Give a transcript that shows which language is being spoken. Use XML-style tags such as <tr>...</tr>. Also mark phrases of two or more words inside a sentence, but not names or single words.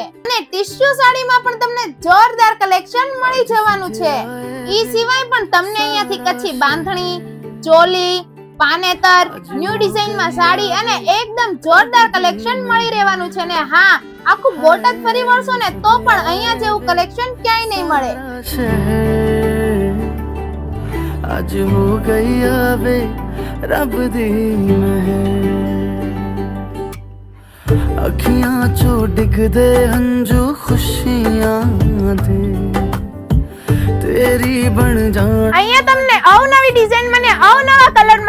<gu>અને ટિશ્યુ સાડીમાં પણ તમને જોરદાર કલેક્શન મળી જવાનું છે। ઈ સિવાય પણ તમને અહીંયાથી કચ્છી બાંધણી, ચોલી, પાનેતર, ન્યુ ડિઝાઇનમાં સાડી અને એકદમ જોરદાર કલેક્શન મળી રહેવાનું છે। ને હા, આખું બોટાદ ફરી વળશો ને તો પણ અહીંયા જેવું કલેક્શન ક્યાંય નહીં મળે।</gu> <pa>ਅੱਜ ਹੋ ਗਈ ਆਵੇ ਰੱਬ ਦੀ ਮਹਿਰ ਅੱਖੀਆਂ ਚੋਂ ਡਿੱਗ ਦੇ ਹੰਝੂ ਖੁਸ਼ੀਆਂ ਦੇ ਤੇਰੀ ਬਣ ਜਾਣ।</pa> <gu>અહીંયા તમને અવનવી ડિઝાઇન મને અવનવા કલરમાં</gu>